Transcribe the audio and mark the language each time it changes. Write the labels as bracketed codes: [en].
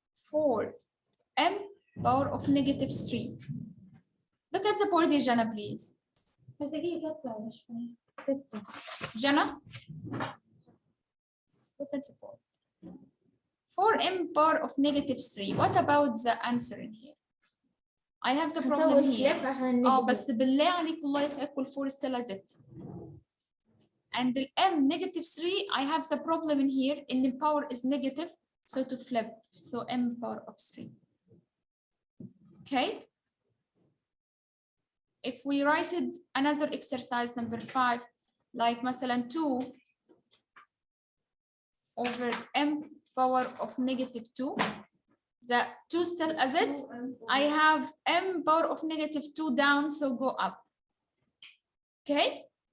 [en] 4 m power of negative 3. Look at the board, Jana, please. [ar] بس دقيقة اطلع شوي. [en] Jana, look at the board. 4m power of negative 3. What about the answer in here? I have the problem here. [ar] بس بالله عليك الله يسعدكم 4 [en] still a z. And the m negative 3, I have the problem in here in the power is negative, so to flip, so m power of 3. Okay. If we write it another exercise number 5, like [ar] مثلا [en] 2 over m power of negative 2, the 2 still as it, I have m power of negative 2 down, so go up. Okay?